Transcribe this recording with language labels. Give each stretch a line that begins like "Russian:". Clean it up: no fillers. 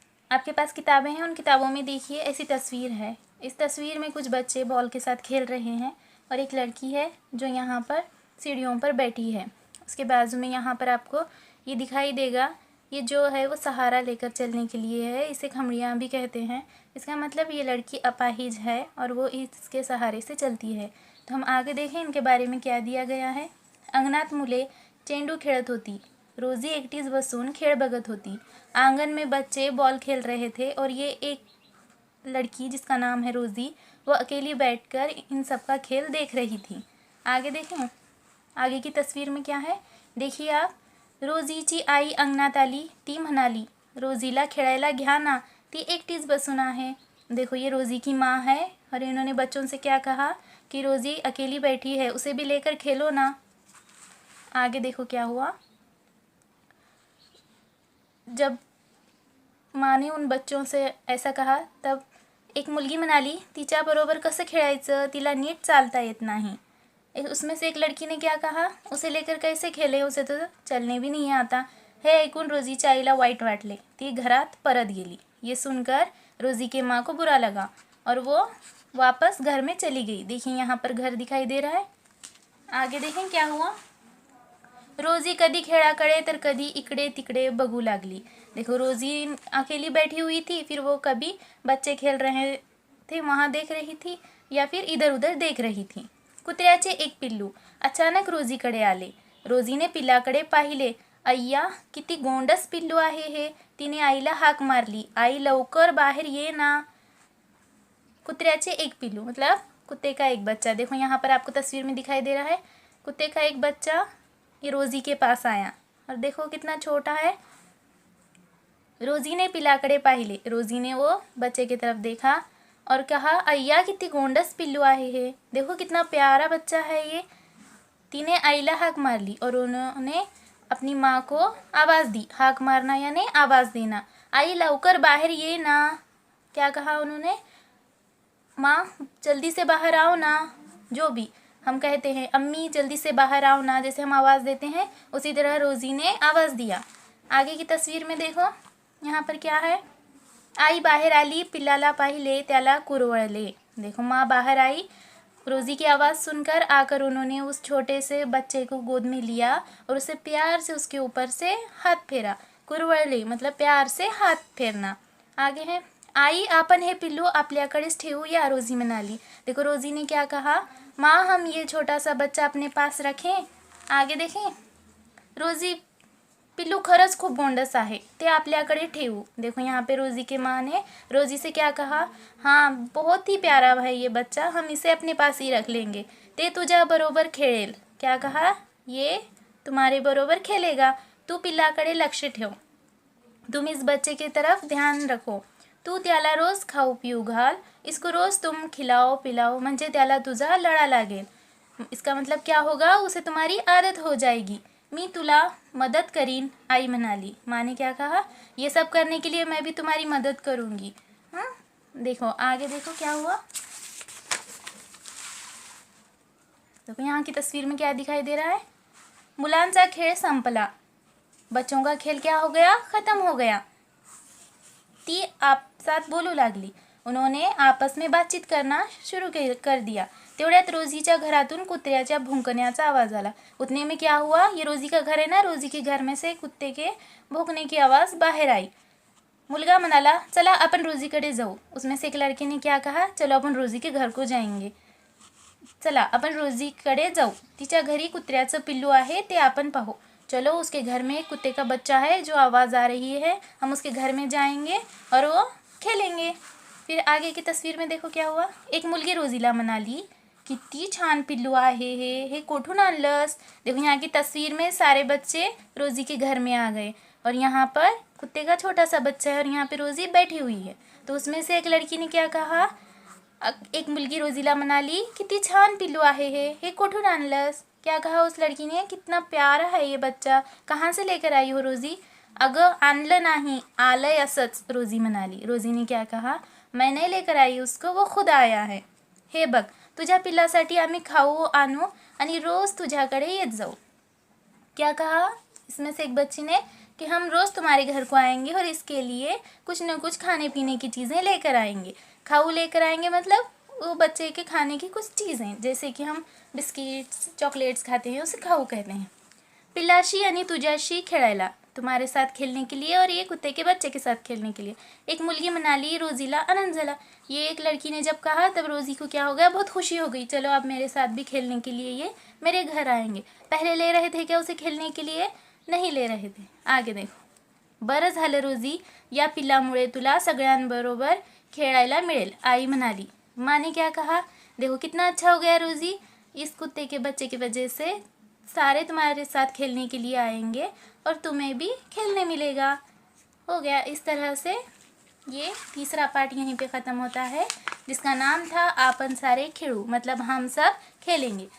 Hindi: आपके पास किताबें हैं, उन किताबों में देखिए ऐसी तस्वीर है। इस तस्वीर में कुछ बच्चे बॉल के साथ खेल रहे हैं और एक लड़की है जो यहाँ पर सीढ़ियों पर बैठी है। उसके बाजू में यहाँ पर आपको ये दिखाई देगा, ये जो है वो सहारा लेकर चलने के लिए है। इसे खमड़ियाँ भी कहते हैं। इसका मतलब ये लड़की अपाहिज है और वो इसके सहारे से चलती है। तो हम आगे देखें इनके बारे में क्या दिया गया है।
Marathi: अंगणात मुले चेंडू खेळत होती, रोजी एकटीच बसून खेळ बघत होती।
Hindi: आंगन में बच्चे बॉल खेल रहे थे और ये एक लड़की जिसका नाम है रोज़ी, वो अकेली बैठकर इन सब का खेल देख रही थी। आगे देखें, आगे की तस्वीर में क्या है देखिए आप।
Marathi: रोजीची आई अंगणात आली, ती म्हणाली रोजीला खेळायला घ्या ना, ती एकटीच बसून आहे।
Hindi: देखो ये रोज़ी की माँ है और इन्होंने बच्चों से क्या कहा कि रोज़ी अकेली बैठी है, उसे भी लेकर खेलो ना। आगे देखो क्या हुआ। जब माँ ने उन बच्चों से ऐसा कहा तब
Marathi: एक मुलगी म्हणाली तिच्याबरोबर कसं खेळायचं, तिला नीट चालता येत नाही।
Hindi: उसमें से एक लड़की ने क्या कहा, उसे लेकर कैसे खेले, उसे तो चलने भी नहीं आता।
Marathi: हे ऐकून रोजीच्या आईला वाईट वाटले, ती घरात परत गेली।
Hindi: ये सुनकर रोजी के माँ को बुरा लगा और वो वापस घर में चली गई। देखिए यहाँ पर घर दिखाई दे रहा है। आगे देखें क्या हुआ।
Marathi: रोजी कधी खेळाकडे तर कधी इकडे तिकडे बघू लागली।
Hindi: देखो रोजी अकेली बैठी हुई थी, फिर वो कभी बच्चे खेल रहे थे वहाँ देख रही थी या फिर इधर उधर देख रही थी।
Marathi: कुत्र्याचे एक पिल्लू अचानक रोजीकडे आले। रोजीने पिल्लाकडे पाहिले, अय्या किती गोंडस पिल्लू आहे हे। तिने आईला हाक मारली, आई लवकर बाहेर ये ना। कुत्र्याचे एक पिल्लू
Hindi: मतलब कुत्ते का एक बच्चा। देखो यहाँ पर आपको तस्वीर में दिखाई दे रहा है, कुत्ते का एक बच्चा ये रोजी के पास आया और देखो कितना छोटा है।
Marathi: रोजी ने पिल्लाकडे पाहिले,
Hindi: रोजी ने वो बच्चे की तरफ देखा और कहा
Marathi: अय्या किती गोंडस पिल्लू आहे हे,
Hindi: देखो कितना प्यारा बच्चा है ये।
Marathi: तिने आईला हाक मारली
Hindi: और उन्होंने अपनी माँ को आवाज़ दी। हाक मारना यानी आवाज़ देना।
Marathi: आई लवकर बाहर ये ना,
Hindi: क्या कहा उन्होंने, माँ जल्दी से बाहर आओ ना। जो भी हम कहते हैं अम्मी जल्दी से बाहर आओ ना, जैसे हम आवाज़ देते हैं उसी तरह रोज़ी ने आवाज़ दिया। आगे की तस्वीर में देखो यहाँ पर क्या है।
Marathi: आई बाहर आली, पिल्लाला पाहिले त्याला कुरवळले।
Hindi: देखो माँ बाहर आई, रोज़ी की आवाज़ सुनकर आकर उन्होंने उस छोटे से बच्चे को गोद में लिया और उसे प्यार से उसके ऊपर से हाथ फेरा। कुरवळले मतलब प्यार से हाथ फेरना।
Marathi: आगे है आई आपण हे पिल्लू आपल्याकडेच ठेवूया, रोज़ी म्हणाली।
Hindi: देखो रोज़ी ने क्या कहा, माँ हम ये छोटा सा बच्चा अपने पास रखें। आगे देखें,
Marathi: रोज़ी पिल्लू खरंच खूप गोंडस आहे, ते आपल्याकडे ठेवू।
Hindi: देखो यहाँ पे रोज़ी के माँ ने रोज़ी से क्या कहा, हाँ बहुत ही प्यारा है ये बच्चा, हम इसे अपने पास ही रख लेंगे।
Marathi: ते तुझ्या बरोबर खेळेल,
Hindi: क्या कहा, ये तुम्हारे बरोबर खेलेगा।
Marathi: तू पिल्लाकडे लक्ष ठेव,
Hindi: तुम इस बच्चे की तरफ ध्यान रखो।
Marathi: तू त्याला रोज़ खाऊ पिऊ घाल,
Hindi: इसको रोज़ तुम खिलाओ पिलाओ,
Marathi: म्हणजे त्याला तुझा लळा लागेल।
Hindi: इसका मतलब क्या होगा, उसे तुम्हारी आदत हो जाएगी।
Marathi: मी तुला मदत करीन, आई म्हणाली।
Hindi: माँ ने क्या कहा, ये सब करने के लिए मैं भी तुम्हारी मदद करूँगी। हाँ देखो आगे देखो क्या हुआ। देखो यहाँ की तस्वीर में क्या दिखाई दे रहा है,
Marathi: मुलांचा खेळ संपला,
Hindi: बच्चों का खेल क्या हो गया, ख़त्म हो गया।
Marathi: ती आपसात बोलू लागली,
Hindi: उन्होंने आपस में बातचीत करना शुरू कर दिया।
Marathi: तेवढ्यात रोजीच्या घरातून कुत्र्याच्या भुंकण्याचा आवाज़ आला।
Hindi: उतने में क्या हुआ, ये रोजी का घर है ना, रोजी के घर में से कुत्ते के भौंकने की आवाज़ बाहर आई।
Marathi: मुलगा म्हणाला चला अपन रोजीकडे जाऊ।
Hindi: उसमें से एक लड़के ने क्या कहा, चलो अपन रोजी के घर को जाएंगे,
Marathi: चला अपन रोजीकडे जाऊ, तिच्या घरी कुत्र्याचं पिल्लू आहे ते आपण पाहू।
Hindi: चलो उसके घर में एक कुत्ते का बच्चा है जो आवाज़ आ रही है, हम उसके घर में जाएंगे और वो खेलेंगे। फिर आगे की तस्वीर में देखो क्या हुआ।
Marathi: एक मुलगी रोजीला म्हणाली किती छान पिल्लू आहे हे कोठून आणलंस।
Hindi: देखो यहाँ की तस्वीर में सारे बच्चे रोजी के घर में आ गए और यहाँ पर कुत्ते का छोटा सा बच्चा है और यहाँ पे रोजी बैठी हुई है। तो उसमें से एक लड़की ने क्या कहा,
Marathi: एक मुलगी रोजीला म्हणाली किती छान पिल्लू आहे हे कोठून आणलंस।
Hindi: क्या कहा उस लड़की ने, कितना प्यारा है ये बच्चा, कहाँ से लेकर आई हो रोज़ी।
Marathi: अगं आणलं नाही, आलंय असंच, रोज़ी म्हणाली।
Hindi: रोज़ी ने क्या कहा, मैं नहीं लेकर आई उसको, वो खुद आया है।
Marathi: हे बघ तुझ्या पिल्लासाठी आम्ही खाऊ आणू आणि रोज़ तुझ्याकडे येत जाऊ।
Hindi: क्या कहा इसमें से एक बच्ची ने कि हम रोज़ तुम्हारे घर को आएंगे और इसके लिए कुछ न कुछ खाने पीने की चीज़ें लेकर आएंगे। खाऊ लेकर आएंगे मतलब वो बच्चे के खाने की कुछ चीज़ें, जैसे कि हम बिस्किट्स चॉकलेट्स खाते हैं उसे खाऊ कहते हैं।
Marathi: पिल्लाशी यानी तुझ्याशी खेळायला,
Hindi: तुम्हारे साथ खेलने के लिए और ये कुत्ते के बच्चे के साथ खेलने के लिए।
Marathi: एक मुलगी म्हणाली, रोजीला आनंद झाला।
Hindi: ये एक लड़की ने जब कहा तब रोज़ी को क्या हो गया, बहुत खुशी हो गई। चलो अब मेरे साथ भी खेलने के लिए ये मेरे घर आएंगे। पहले ले रहे थे क्या उसे खेलने के लिए? नहीं ले रहे थे। आगे देखो।
Marathi: बरं झालं रोजी, या पिल्लामुळे तुला सगळ्यांबरोबर खेळायला मिळेल, आई म्हणाली।
Hindi: माँ ने क्या कहा, देखो कितना अच्छा हो गया रोज़ी, इस कुत्ते के बच्चे की वजह से सारे तुम्हारे साथ खेलने के लिए आएंगे और तुम्हें भी खेलने मिलेगा। हो गया। इस तरह से ये तीसरा पार्ट यहीं पे ख़त्म होता है, जिसका नाम था
Marathi: आपन सारे खेळू,
Hindi: मतलब हम सब खेलेंगे।